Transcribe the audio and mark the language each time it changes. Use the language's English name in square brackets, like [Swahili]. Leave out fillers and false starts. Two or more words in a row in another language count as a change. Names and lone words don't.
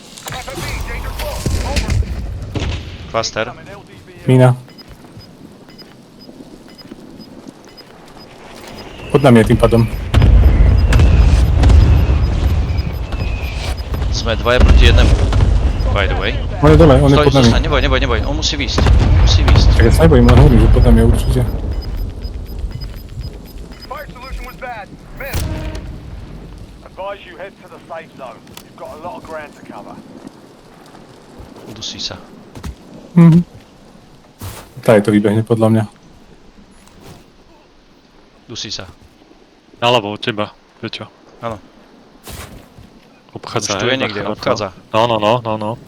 [Slovak] Cluster. Mína. Pod nami je tým pádom. Sme 2 proti 1. [English] By the way. [Slovak] On je dole, on je Stoj, pod nami. zostaň, neboj. On musí výjsť. Tak ja sa nebojím, len hovorím, že pod nami je určite. [English] Fire solution was bad. Missed. Advise you head to the safe zone. You've got a lot of ground to cover. [Slovak] Udusí sa. Tá je to vybehne podľa mňa. Dusí sa. Naľavo od teba, Peťo. Áno. Obchádza, Už tu je hej, niekde, bacha na to. obchádza. No.